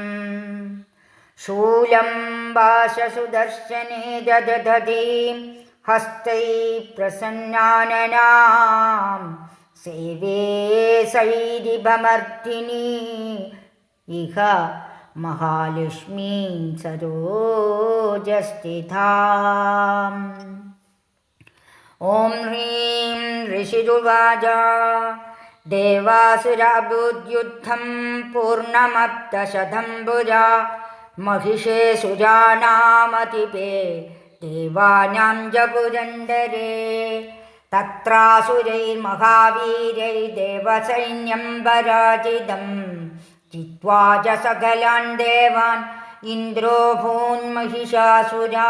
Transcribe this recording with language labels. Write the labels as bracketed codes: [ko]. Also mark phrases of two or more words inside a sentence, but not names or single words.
[sa] ശൂലം പാശസുദർശനേ ദദധതീം ഹസ്തൈ പ്രസന്നാനനാം സേവേ സൈരിഭമർദ്ദിനി ഇഹ മഹാലക്ഷ്മീം സരോജസ്ഥിതാം. ഓം ഹ്രീം ഋഷിരുവാച. ദേവാസുരാഭൂദ്യുദ്ധം പൂർണ്ണമബ്ധശതം പുരാ महिषे सुराणामतिपे देवानां जगुरन्दरे. तत्रासुरैर्महावीरैर्देवसैन्यं पराजितं जित्वा च सकलान् देवान् इन्द्रो भून्महिषासुरा.